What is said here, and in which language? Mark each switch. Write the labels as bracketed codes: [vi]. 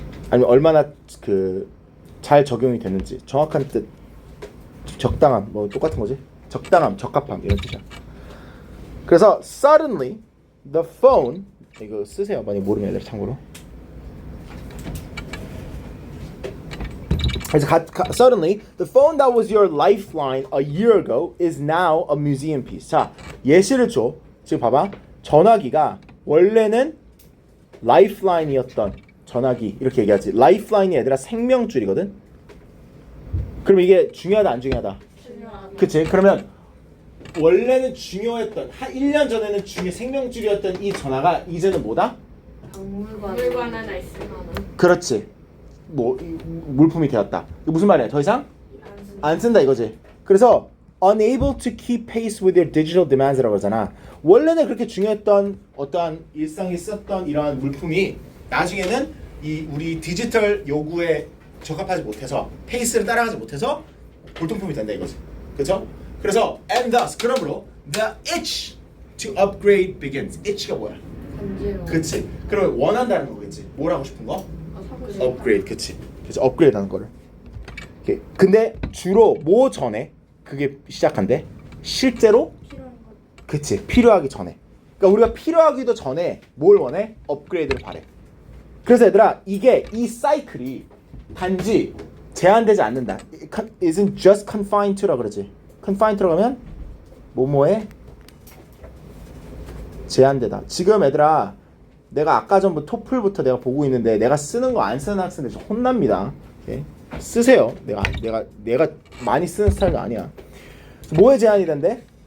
[ko] 아니면 얼마나 잘 적용이 됐는지. 정확한 뜻, 적당함, 뭐 똑같은 거지. 적당함, 적합함 이런 뜻이야. 그래서 [en] suddenly the phone, [ko] 이거 쓰세요. 많이 모르는 애들 참고로. 그래서 [en] suddenly the phone that was your lifeline a year ago is now a museum piece. [ko] 자, 예시를 줘. 지금 봐봐. 전화기가 원래는 lifeline이었던 전화기 이렇게 얘기하지. lifeline이 얘들아 생명줄이거든. 그럼 이게 중요하다 안 중요하다? 그치? 그러면 원래는 중요했던 1년 전에는 생명줄이었던 이 전화가 이제는 뭐다? 박물관 하나 있으면 그렇지. 뭐 물품이 되었다. 이거 무슨 말이야? 더 이상 안 쓴다 이거지. 그래서 [en] unable to keep pace with your digital demands [ko] 라고 하잖아. 원래는 그렇게 중요했던 어떠한 일상에 썼던 이러한 물품이 나중에는 이 우리 디지털 요구에 적합하지 못해서 페이스를 따라가지 못해서 골동품이 된다 이거지. 그렇죠? 그래서 [en] and thus [ko] 그러므로 [en] the itch to upgrade begins. [ko] itch가 뭐야? 강제로. 그치. 그럼 원한다는 거겠지. 뭘 하고 싶은 거? upgrade. 그치. 그래서 upgrade하는 거를. 근데 주로 뭐 전에 그게 시작한대? 실제로? 그치, 필요하기 전에. 그러니까 우리가 필요하기도 전에 뭘 원해? 업그레이드를 바래. 그래서 얘들아, 이 사이클이 단지 제한되지 않는다. [en] Isn't just confined to [ko] 라 그러지. confined to라고 하면 뭐뭐에 제한되다. 지금 얘들아, 내가 아까 전부터 토플부터 내가 보고 있는데 내가 쓰는 거 안 쓰는 학생들 좀 혼납니다. 오케이? 쓰세요. 내가 많이 쓰는 스타일도 아니야. 뭐에 제한이 된대?